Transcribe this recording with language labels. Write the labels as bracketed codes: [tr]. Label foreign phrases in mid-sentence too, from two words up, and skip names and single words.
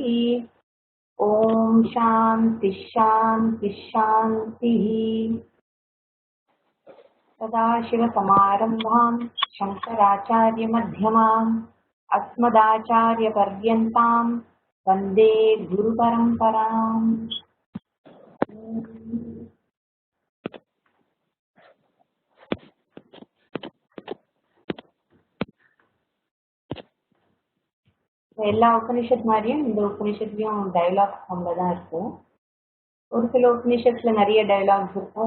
[sa] ॐ शान्ति शान्ति शान्तिः। सदाशिवसमारम्भां शङ्कराचार्यमध्यमाम् अस्मदाचार्यपर्यन्तां वन्दे गुरुपरम्पराम्। [ta] எல்லா உபனிஷத் மாதிரியும் இந்த உபனிஷத்துலயும் [en] dialogue form [ta] தான் இருக்கும். ஒரு சில உபனிஷத்துல நிறைய டயலாக்ஸ் இருக்கும்.